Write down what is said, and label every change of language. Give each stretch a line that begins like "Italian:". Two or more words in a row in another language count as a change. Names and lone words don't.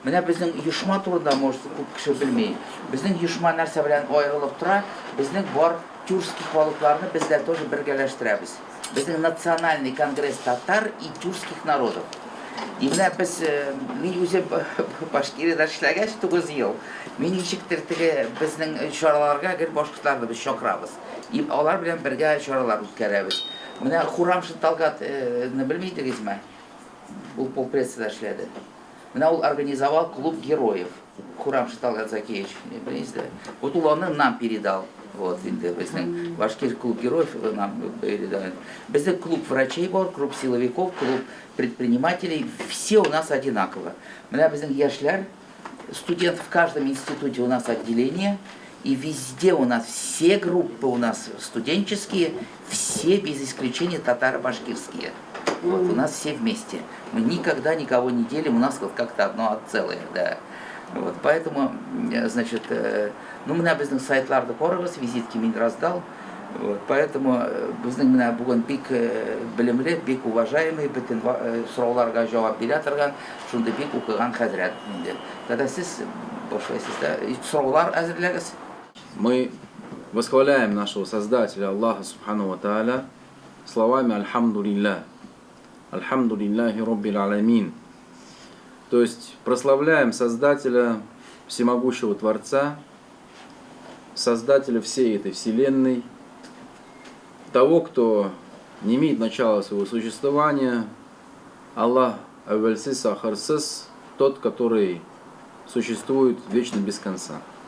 Tatar: Менә безнең оешма турында может күп кеше белми. Безнең оешма нәрсә белән аерылып тора? Безнең бар тюркский халыкларны бездә тоже бергәләштерәбез.
Russian: Безнең национальный конгресс татар и тюркских народов.
Tatar: И менә без, мин үзе Башкириядә эшләгәч 9 ел, мин ничектер теге безнең чараларга гел башкортларны без чакырабыз. И алар белән бергә чаралар үткәрәбез. Менә Хурамшин Талгатны белмидегезме? Ул полпредседә эшләде. Менә ул
Russian: организовал клуб героев. Хурамшин Талгат Закиевич, не bilesizler. Вот он нам передал. Вот, Башкир клуб героев нам передал. Бездә клуб врачей бар, клуб силовиков, клуб предпринимателей. Все у нас одинаково.
Tatar: Менә безнең яшьләр,
Russian: студент в каждом институте у нас отделение. И везде у нас все группы у нас студенческие, все без исключения татаро-башкирские. Вот, у нас все вместе. Мы никогда никого не делим, у нас как-то одно целое, да. Вот, поэтому, значит, ну,
Tatar: менә безнең сайтларда карагыз, визитки мин раздал. Вот, поэтому безнең менә бүген бик белемле, бик уважаемый, бөтен сорауларга җавап бирә торган, шундый бик укыган хәзрәт инде. Когда сез башлайсыз да, сораулар әзерләгез.
Russian: Мы восхваляем нашего Создателя Аллаха
Arabic: سبحانه وتعالى
Russian: словами «Альхамдулилля».
Arabic: «الحمد لله رب العالمين».
Russian: То есть прославляем Создателя, всемогущего Творца, Создателя всей этой Вселенной, того, кто не имеет начала своего существования, Аллах
Tatar: Аввальсис Ахарсис,
Russian: тот, который существует вечно без конца.